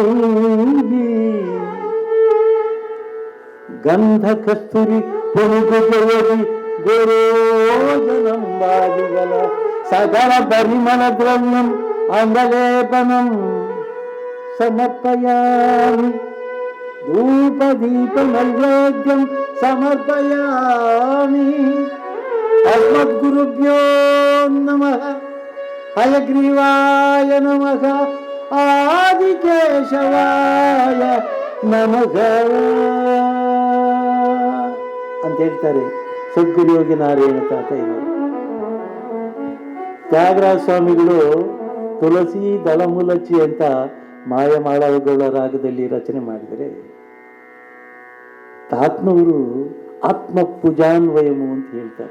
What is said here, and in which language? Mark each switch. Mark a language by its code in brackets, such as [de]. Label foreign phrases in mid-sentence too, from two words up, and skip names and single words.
[te] గంధ కస్తూరి పొనుగు జయది గోరోజనం బాదిగల సకల పరిమళ ద్రవ్యం అంగలేపనం సమర్పయామి, ధూప దీప నైవేద్యం సమర్పయామి. [sa] అస్మద్గురుభ్యో నమః, హయగ్రీవాయ నమః, ಆದಿಕೇಶವಾಯ ನಮಃ [kn] ಅಂತ ಹೇಳ್ತಾರೆ ಸದ್ಗುರು ಯೋಗಿ ನಾರಾಯಣ ತಾತಯ್ಯನವರು. ತ್ಯಾಗರಾಜ ಸ್ವಾಮಿಗಳು [te] తులసి దళములచి [kn] ಅಂತ ಮಾಯಮಾಳವಗಳ ರಾಗದಲ್ಲಿ ರಚನೆ ಮಾಡಿದರೆ, ತಾತ್ನವರು [te] ఆత్మ పూజాన్వయము [kn] ಅಂತ ಹೇಳ್ತಾರೆ.